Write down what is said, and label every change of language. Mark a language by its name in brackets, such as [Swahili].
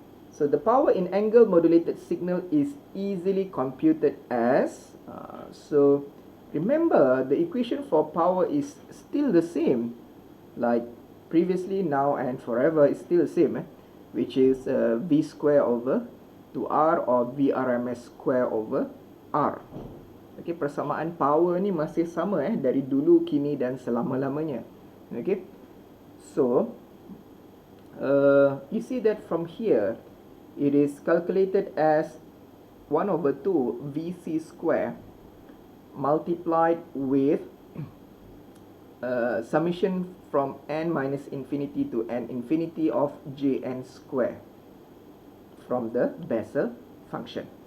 [English] So the power in angle modulated signal is easily computed as, so remember the equation for power is still the same like previously, now and forever is still the same, which is V square over 2R or VRMS square over R. [Malay] Okay, persamaan power ni masih sama dari dulu, kini dan selama-lamanya. [English] Okay, so you see that from here it is calculated as 1 over 2 Vc square multiplied with summation from n minus infinity to n infinity of Jn square from the Bessel function.